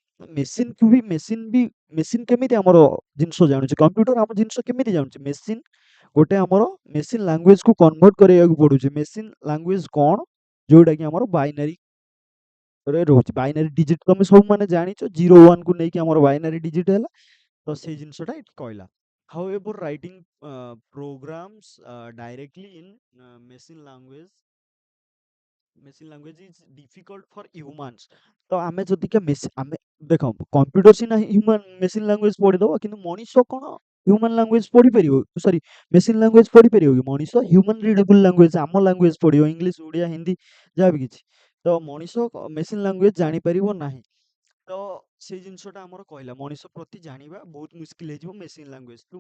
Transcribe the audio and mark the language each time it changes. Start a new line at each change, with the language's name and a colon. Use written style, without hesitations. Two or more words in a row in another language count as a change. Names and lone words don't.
English: machine machine
Odia: କେମିତି ଆମର ଜିନିଷ ଜାଣୁଛି କମ୍ପ୍ୟୁଟର ଆମ ଜିନିଷ କେମିତି ଜାଣୁଛି ମେସିନ୍ ଗୋଟେ ଆମର
English: machine languageକୁ convert
Odia: କରିବାକୁ ପଡୁଛି
English: machine language
Odia: କଣ ଯୋଉଟା କି ଆମର ବାଇନାରୀ ରେ ରହୁଛି
English: binary digit
Odia: ତମେ ସବୁ ମାନେ ଜାଣିଛ 01 କୁ ନେଇକି ଆମର
English: binary digit
Odia: ହେଲା ତ ସେଇ ଜିନିଷଟା ଏଠି କହିଲା
English: however writing programs directly in machine language is difficult for humans
Odia: ତ ଆମେ ଯଦିକା ଆମେ ଦେଖ କମ୍ପ୍ୟୁଟର ସିନା
English: human machine language
Odia: ପଢିଦବ କିନ୍ତୁ ମଣିଷ କଣ
English: human language
Odia: ପଢିପାରିବ
English: sorry machine language
Odia: ପଢିପାରିବ କି ମଣିଷ
English: human readable language
Odia: ଆମ ଲାଙ୍ଗୁଏଜ ପଢିବ ଇଂଲିଶ ଓଡ଼ିଆ ହିନ୍ଦୀ ଯାହା ବି କିଛି ତ ମଣିଷ
English: machine language
Odia: ଜାଣିପାରିବ ନାହିଁ ତ ସେଇ ଜିନିଷଟା ଆମର କହିଲା ମଣିଷ ପ୍ରତି ଜାଣିବା ବହୁତ ମୁସ୍କିଲ ହେଇଯିବ
English: machine language to